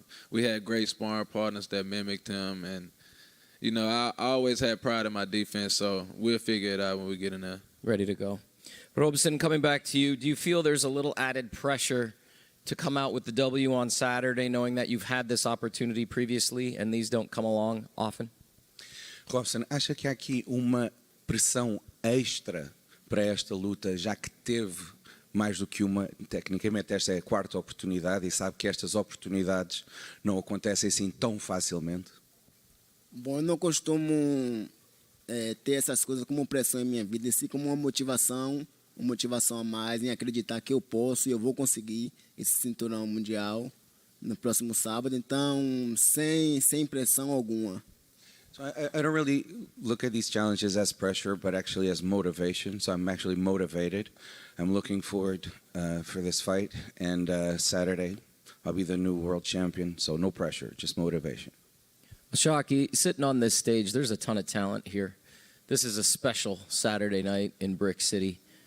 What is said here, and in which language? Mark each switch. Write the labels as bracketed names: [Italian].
[English] We had great sparring partners that mimicked him, and I always had pride in my defense, so we'll figure it out when we get in there. Ready to go. Robson, coming back to you, do you feel there's a little added pressure to come out with the W on Saturday, knowing that you've had this opportunity previously and these don't come along often? [Portuguese] Robson, acha que há aqui uma pressão extra para esta luta, já que teve mais do que uma, tecnicamente esta é a 4ª oportunidade e sabe que estas oportunidades não acontecem assim tão facilmente? Bom, eu não costumo ter essas coisas como pressão em minha vida, assim como uma motivação a mais em acreditar que eu posso e eu vou conseguir esse cinturão mundial no próximo sábado, então sem pressão alguma. [English] So I don't really look at these challenges as pressure, but actually as motivation. So I'm actually motivated. I'm looking forward for this fight. And Saturday, I'll be the new world champion. So no pressure, just motivation. Shaki, sitting on this stage, there's a ton of talent here. This is a special Saturday night in Brick City.